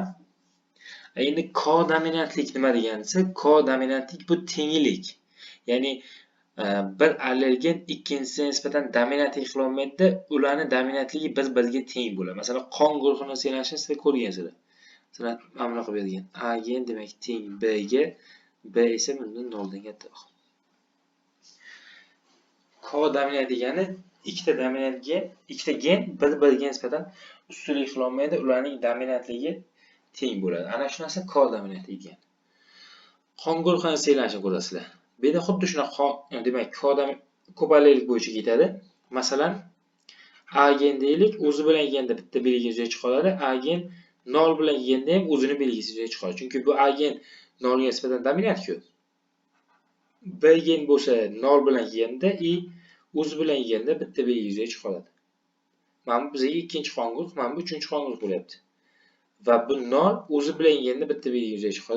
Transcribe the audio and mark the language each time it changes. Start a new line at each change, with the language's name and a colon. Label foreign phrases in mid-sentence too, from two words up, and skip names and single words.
Uzbek: Endi kodominantlik nima degani desa, kodominantlik bu tenglik. Ya'ni bir allelgen ikkinchisiga nisbatan dominantlik qila olmaydi, ularning dominantligi bir-biriga teng bo'ladi. Masalan, qon guruhini sanashni sizlar ko'rgansizlar. Sizlar mana bunaqa bergan. A gen demak teng B ga, B esa bundan 0 dan kattaroq. Kodominant degani ikkita dominant gen, ikkita gen bir-biriga nisbatan ustunlik qila olmaydi, ularning dominantligi teng bo'ladi. Ana shu narsa kodominantlik degani. Qon guruhini saylanishini ko'rasizlar. Bu yerda xuddi shunaqa, demak, ko'p allellik bo'yicha ketadi. Masalan, A gen deylik, o'zi bilan kelganda bitta belgi yuzaga chiqadi. A gen 0 bilan kelganda ham o'zini belgisi yuzaga chiqadi. Chunki bu A gen 0 ga nisbatan dominant-ku. B gen bo'lsa 0 bilan kelganda o'zi bilan kelganda bitta belgi yuzaga chiqadi. Mana bu bizga ikkinchi qon guruh, mana bu uchinchi qon guruh bo'lyapti. Va bu 0 o'zi bilan kelganda bitta belgi yuzaga chiqadi.